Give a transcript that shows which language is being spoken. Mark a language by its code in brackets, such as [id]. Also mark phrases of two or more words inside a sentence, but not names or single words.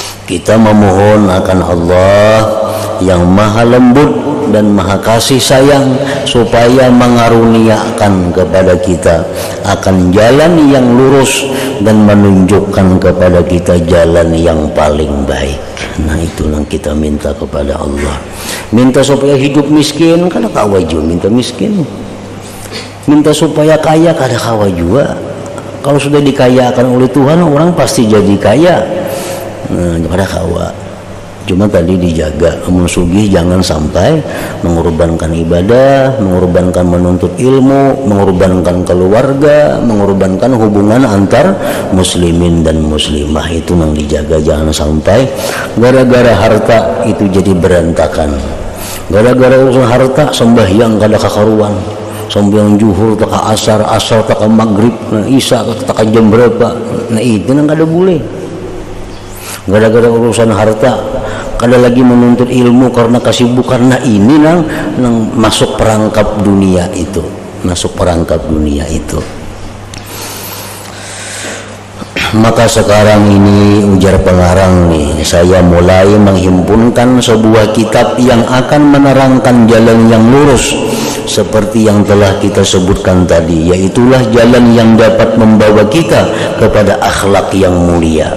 [id] Kita memohon akan Allah yang maha lembut dan maha kasih sayang supaya mengaruniakan kepada kita akan jalan yang lurus dan menunjukkan kepada kita jalan yang paling baik. Nah, itu yang kita minta kepada Allah. Minta supaya hidup miskin, kada kawa juga minta miskin. Minta supaya kaya, kada kawa juga. Kalau sudah dikayakan oleh Tuhan, orang pasti jadi kaya. Nah, kada kawa. Cuma tadi dijaga, sugih jangan sampai mengorbankan ibadah, mengorbankan menuntut ilmu, mengorbankan keluarga, mengorbankan hubungan antar muslimin dan muslimah. Itu yang dijaga, jangan sampai gara-gara harta itu jadi berantakan. Gara-gara urusan harta sembahyang kada kakaruan, sembahyang zuhur tak asar, asar tak maghrib, nah isya tak jam berapa. Nah itu yang kada boleh. Gara-gara urusan harta kada lagi menuntut ilmu karena kesibukan. Nah ini nang masuk perangkap dunia itu, masuk perangkap dunia itu. Maka sekarang ini ujar pengarang nih, saya mulai menghimpunkan sebuah kitab yang akan menerangkan jalan yang lurus seperti yang telah kita sebutkan tadi, yaitulah jalan yang dapat membawa kita kepada akhlak yang mulia.